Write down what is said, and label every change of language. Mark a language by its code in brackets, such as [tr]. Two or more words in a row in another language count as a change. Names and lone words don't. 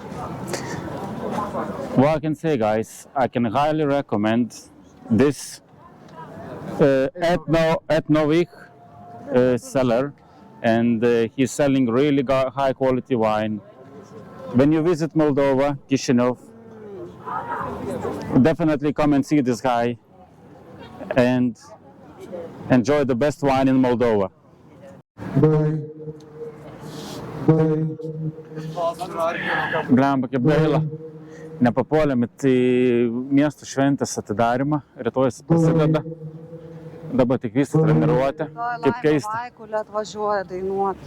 [en] What I can say, guys, I can highly recommend this Etnovik seller, and he's selling really high quality wine. When you visit Moldova, Chisinau, definitely come and see this guy and enjoy the best wine in Moldova. [lt] Blemba, kaip gaila. Nepapuolėm į miesto šventės atidarimą. Rytoj prasideda. Dabar tik visi treniruotė. Kaip keista. Vaikulė atvažiuoja dainuoti.